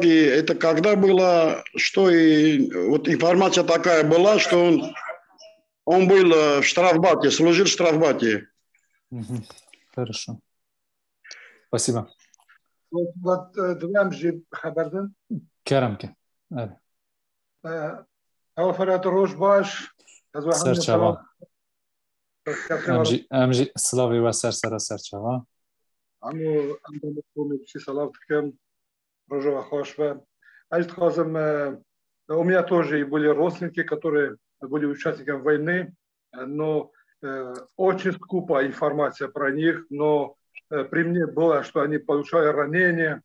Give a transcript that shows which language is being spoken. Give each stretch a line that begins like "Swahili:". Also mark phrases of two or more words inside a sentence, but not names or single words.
Russian: И это когда было, что и вот информация такая была, что он был в штрафбате, служил в штрафбате. Хорошо. Спасибо. Керамки. Серчава. امجی سلاوی و سرچوا. امو все салавткам рожева хошва. У меня тоже были родственники, которые были участниками войны, но очень скупая информация про них, но при мне было, что они получали ранения.